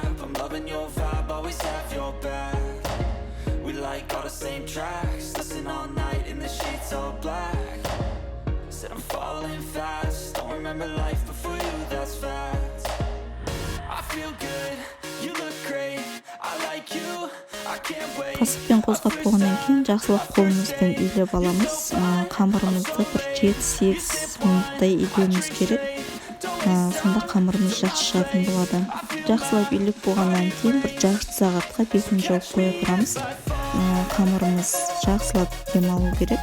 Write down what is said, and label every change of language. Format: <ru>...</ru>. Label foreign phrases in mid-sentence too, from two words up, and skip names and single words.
<en>I'm loving your vibe, always have your back. We like all the same tracks. Listen all night in the sheets all black. Said I'm falling fast. Don't remember life before you, that's facts. I feel good, you look great. I like you, I can't wait.</en> <kk>Қасықпен қозғап болғаннан кейін жақсылап қолымызбен илеп аламыз. Қамырымызды бір 7-8 минуттай илеуіміз керек. Сонда қамырымыз жақсы шығатын болады. Жақсылап илеп болғаннан кейін бір жарты сағатқа бетін жауып қоя тұрамыз. Қамырымыз жақсылап демалу керек.</kk>